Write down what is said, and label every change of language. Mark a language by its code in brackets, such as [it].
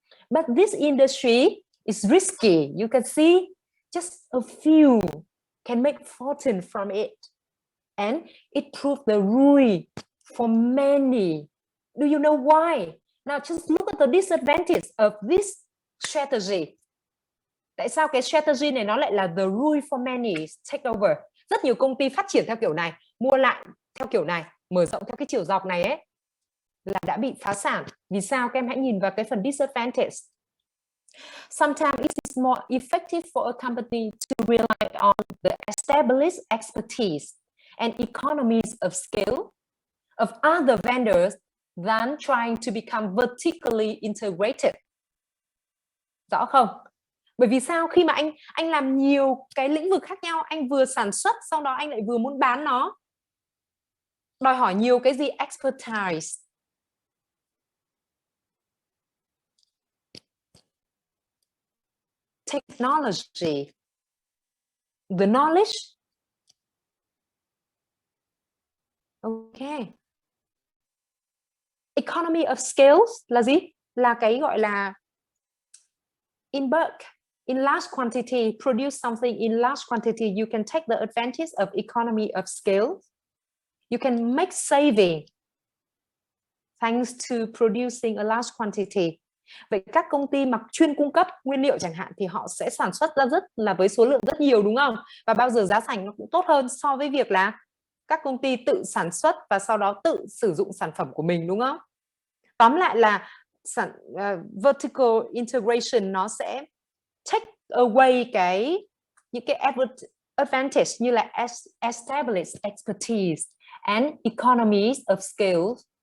[en] But this industry is risky. You can see just a few can make fortune from it. And it proved the ruin for many. Do you know why? Now just look at the disadvantage of this strategy. [vi] Tại sao cái strategy này nó lại là [en] the ruin for many, take over? [vi] Rất nhiều công ty phát triển theo kiểu này, mua lại theo kiểu này, mở rộng theo cái chiều dọc này ấy, là đã bị phá sản. Vì sao? Các em hãy nhìn vào cái phần disadvantage. [en] Sometimes it is more effective for a company to rely on the established expertise and economies of scale of other vendors than trying to become vertically integrated. [vi] Rõ không? Bởi vì sao? Khi mà anh làm nhiều cái lĩnh vực khác nhau, anh vừa sản xuất, sau đó anh lại vừa muốn bán nó, đòi hỏi nhiều cái gì? [en] Expertise. Technology. The knowledge. Okay. Economy of scales [vi] là gì? Là cái gọi là [en] in bulk, in large quantity, produce something in large quantity, you can take the advantage of economy of scale. You can make saving thanks to producing a large quantity. [vi] Vậy các công ty mà chuyên cung cấp nguyên liệu chẳng hạn thì họ sẽ sản xuất ra rất là với số lượng rất nhiều, đúng không? Và bao giờ giá thành nó cũng tốt hơn so với việc là các công ty tự sản xuất và sau đó tự sử dụng sản phẩm của mình, đúng không? Tóm lại là vertical integration nó sẽ [en] take away [vi] những cái advantage như là [en] established expertise and economies of scale.